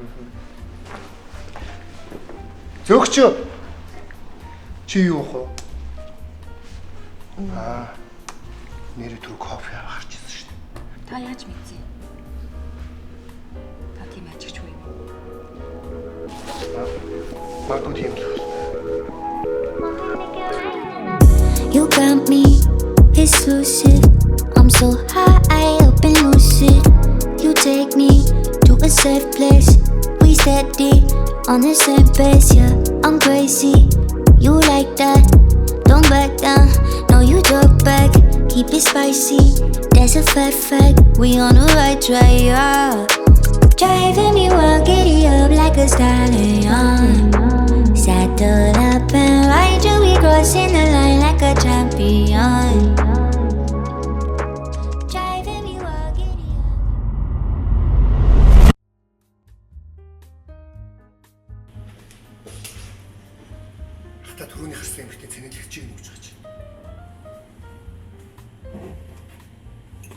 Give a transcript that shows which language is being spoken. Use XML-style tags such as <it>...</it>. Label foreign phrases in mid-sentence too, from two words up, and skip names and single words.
<mn>Зөөгч. Чи юу вэ? Нэр түр кофе авах гэсэн шүү дээ. Та яаж мэдсэн? Та тийм ажигч үү юм уу? Магадгүй тийм л.</mn> <en>You got me exclusive. I'm so high up and lucid. You take me to a safe place. We steady on the same pace, yeah. I'm crazy. You like that? Don't back down. No, you talk back. Keep it spicy. That's a fact. We on the right track, yeah. Driving me wild, giddy up like a stallion. Saddle up and ride you, we crossing the line like a champion. Driving me wild, giddy up.</en> <mn>Та түрүүний харсан эмэгтэй цэнэглэгчийг нүж байгаа чи.</mn>